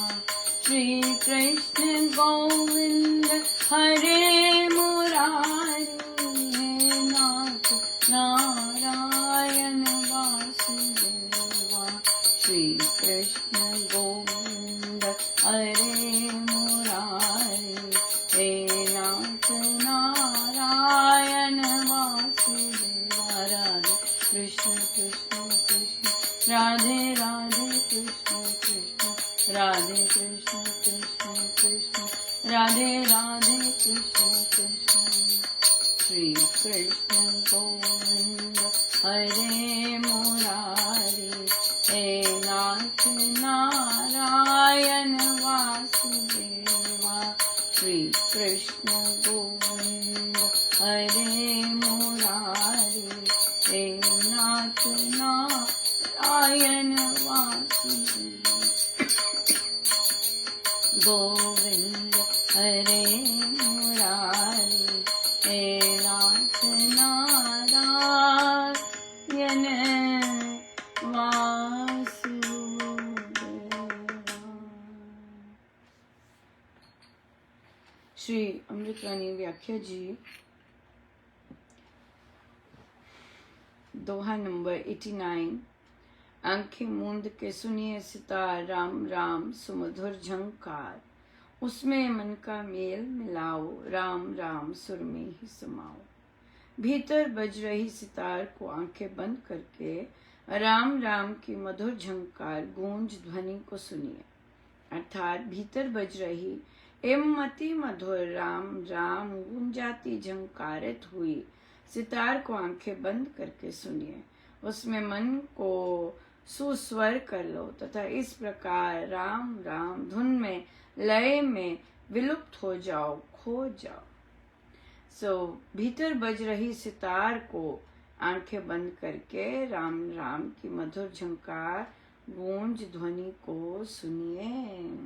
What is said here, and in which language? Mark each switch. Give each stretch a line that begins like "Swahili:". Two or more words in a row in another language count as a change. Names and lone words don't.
Sanskrit: श्री कृष्ण गोविंद हरे मुरारी, नारायण वासुदेवा। श्री कृष्ण गोविंद हरे मुरारी, हे नाथ नारायण वासुदेवा। राधे कृष्ण कृष्ण कृष्ण राधे राधे, कृष्ण कृष्ण राधे, कृष्ण कृष्ण कृष्ण राधे राधे, कृष्ण कृष्ण। श्री कृष्ण गोविंद हरे मुरारी, हे नाथ नारायण वासुदेवा। श्री कृष्ण गोविंद हरे मुरारी, हे नाथ नारायण वासुदेवा। गोविंद हरे मुरारी, हे नाथ नारायण वासुदेवा।
Hindi: श्री अमृतवाणी व्याख्या जी, दोहा नंबर 89। आंखें मूंद के सुनिए सितार, राम राम सुमधुर झंकार। उसमें मन का मेल मिलाओ, राम राम सुर में ही समाओ। भीतर बज रही सितार को आंखें बंद करके राम राम की मधुर झंकार गूंज ध्वनि को सुनिए। अर्थात भीतर बज रही एवं अति मधुर राम राम गूंजाती झंकारित हुई सितार को आंखें बंद करके सुनिए। उसमें मन को सुस्वर कर लो तथा इस प्रकार राम राम धुन में लय में विलुप्त हो जाओ, खो जाओ। भीतर बज रही सितार को आंखें बंद करके राम राम की मधुर झंकार गूंज ध्वनि को सुनिए।